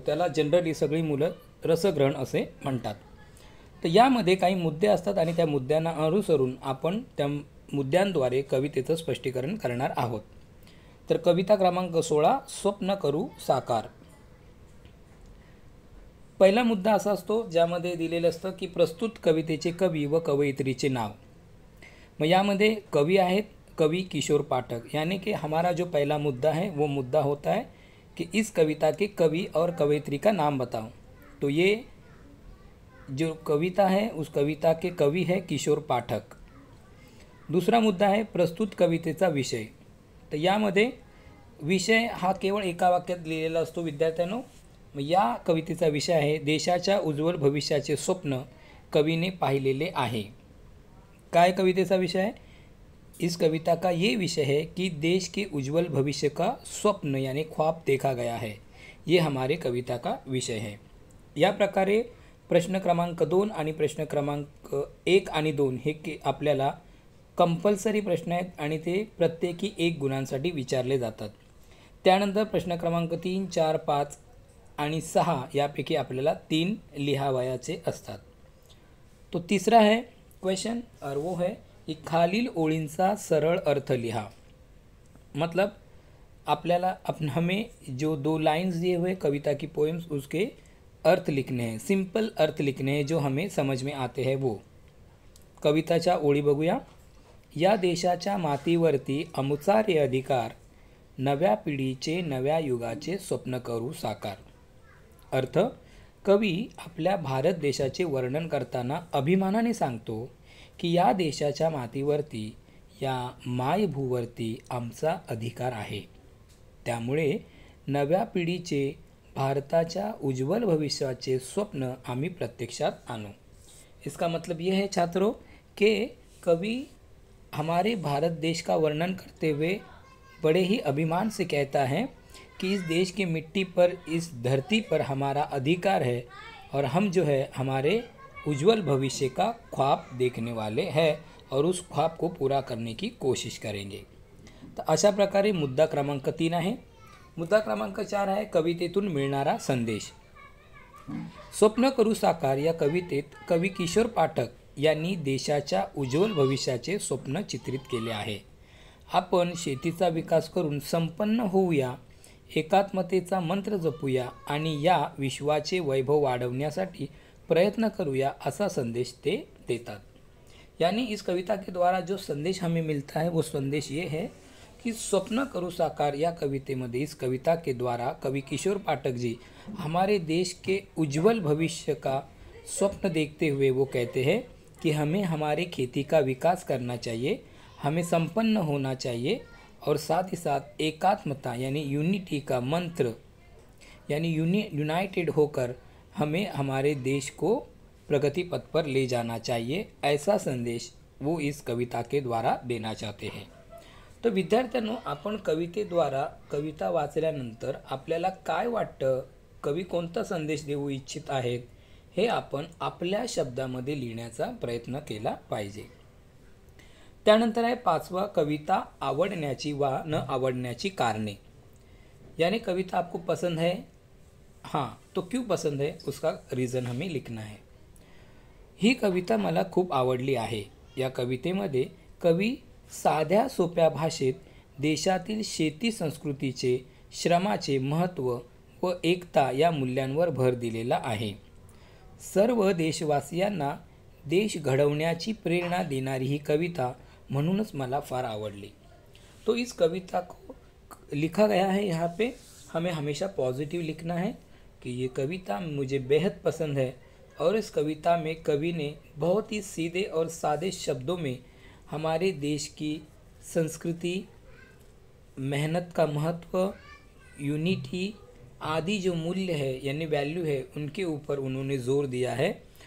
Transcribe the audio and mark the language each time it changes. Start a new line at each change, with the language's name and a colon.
Marathi: त्याला जनरली सगळी मुलं रसग्रहण असे म्हणतात. तर यामध्ये काही मुद्दे असतात आणि त्या मुद्द्यांना अनुसरून आपण त्या मुद्द्यांद्वारे कवितेचं स्पष्टीकरण करणार आहोत. तर कविता क्रमांक 16 स्वप्न करू साकार. पहिला मुद्दा असा असतो ज्यामध्ये दिलेलं असतं की प्रस्तुत कवितेचे कवी व कवयित्रीचे नाव. मग यामध्ये कवी आहेत, कवि किशोर पाठक.
Hindi: यानी कि हमारा जो पहला मुद्दा है वो मुद्दा होता है कि इस कविता के कवि और कवयित्री का नाम बताओ. तो ये जो कविता है उस कविता के कवि है किशोर पाठक.
Marathi: दूसरा मुद्दा आहे प्रस्तुत कवितेचा विषय. तर यामध्ये विषय हा केवळ एका वाक्यात लिहिलेला असतो विद्यार्थ्यांनो. मग या कवितेचा विषय आहे देशाच्या उज्ज्वल भविष्याचे स्वप्न कवीने पाहिलेले आहे. काय कवितेचा विषय है?
Hindi: इस कविता का ये विषय है कि देश के उज्ज्वल भविष्य का स्वप्न यानी ख्वाब देखा गया है. ये हमारे कविता का विषय है.
Marathi: या प्रकारे प्रश्न क्रमांक 2 आणि प्रश्न क्रमांक 1 आणि 2 हे आपल्याला कंपल्सरी प्रश्न आहेत आणि ते प्रत्येकी 1 गुणांसाठी विचारले जातात. त्यानंतर प्रश्न क्रमांक 3, 4, 5 आणि 6 यापैकी आपल्याला 3 लिहावयाचे असतात.
Hindi: तो तीसरा है क्वेश्चन और वो है कि
Marathi: खालील ओळींचा सरळ अर्थ लिहा.
Hindi: मतलब
Marathi: आपल्याला
Hindi: हमें जो 2 लाइन्स दिए हुए कविता की पोएम्स उसके अर्थ लिखने हैं, सिंपल अर्थ लिखने हैं जो हमें समझ में आते हैं वो.
Marathi: कविताच्या ओळी बघूया. या देशाच्या मातीवरती अमुचारे अधिकार, नव्या पिढीचे नव्या युगाचे स्वप्न करू साकार. अर्थ, कवी आपल्या भारत देशाचे वर्णन करताना अभिमानाने सांगतो की या देशाच्या मातीवरती, या मायभूवरती आमचा अधिकार आहे. त्यामुळे नव्या पिढीचे भारताच्या उज्ज्वल भविष्याचे स्वप्न आम्ही प्रत्यक्षात आणू.
Hindi: इसका मतलब ये है छात्रों कि कवि हमारे भारत देश का वर्णन करते हुए बड़े ही अभिमान से कहता है कि इस देश की मिट्टी पर, इस धरती पर हमारा अधिकार है और हम जो है हमारे उज्ज्वल भविष्य का ख्वाब देखने वाले हैं और उस ख्वाब को पूरा करने की कोशिश करेंगे.
Marathi: तर अशा प्रकारे मुद्दा क्रमांक 3 आहे. मुद्दा क्रमांक 4 आहे कवितेतून मिळणारा संदेश. स्वप्न करू साकार या कवितेत कवी किशोर पाठक यांनी देशाच्या उज्ज्वल भविष्याचे स्वप्न चित्रित केले आहे. आपण शेतीचा विकास करून संपन्न होऊया, एकात्मतेचा मंत्र जपूया आणि या विश्वाचे वैभव वाढवण्यासाठी प्रयत्न करूया असा संदेश ते देतात.
Hindi: यानी इस कविता के द्वारा जो संदेश हमें मिलता है वो संदेश ये है कि स्वप्न करू साकार
Marathi: या कवितेमध्ये,
Hindi: इस कविता के द्वारा कवि किशोर पाठक जी हमारे देश के उज्ज्वल भविष्य का स्वप्न देखते हुए वो कहते हैं कि हमें हमारे खेती का विकास करना चाहिए, हमें संपन्न होना चाहिए और साथ ही साथ एकात्मता यानी यूनिटी का मंत्र यानी यूनाइटेड होकर हमें हमारे देश को प्रगति पथ पर ले जाना चाहिए. ऐसा संदेश वो इस कविता के द्वारा देना चाहते हैं.
Marathi: तो विद्यार्थ्यांनो, आपण कवितेद्वारा कविता वाचल्यानंतर आपल्याला काय वाटतं, कवी कोणता संदेश देऊ इच्छित आहेत, हे आपण आपल्या शब्दामध्ये लिहिण्याचा प्रयत्न केला पाहिजे. त्यानंतर आहे 5वां कविता आवडण्याची वा न आवडण्याची कारणे.
Hindi: यानी कविता आपको पसंद है, हाँ तो क्यों पसंद है उसका रीज़न हमें लिखना है.
Marathi: ही कविता मला खूप आवडली आहे. या कवितेमध्ये कवी साध्या सोप्या भाषेत देशातील शेती संस्कृतीचे, श्रमाचे महत्त्व व एकता या मूल्यांवर भर दिलेला आहे. सर्व देशवासियांना देश घडवण्याची प्रेरणा देणारी ही कविता म्हणूनच मला फार आवडली.
Hindi: तो इस कविता को लिखा गया है यहाँ पे हमें हमेशा पॉजिटिव लिखना है कि ये कविता मुझे बेहद पसंद है और इस कविता में कवि ने बहुत ही सीधे और सादे शब्दों में हमारे देश की संस्कृति, मेहनत का महत्व, यूनिटी आदि जो मूल्य है यानी वैल्यू है उनके ऊपर उन्होंने जोर दिया है।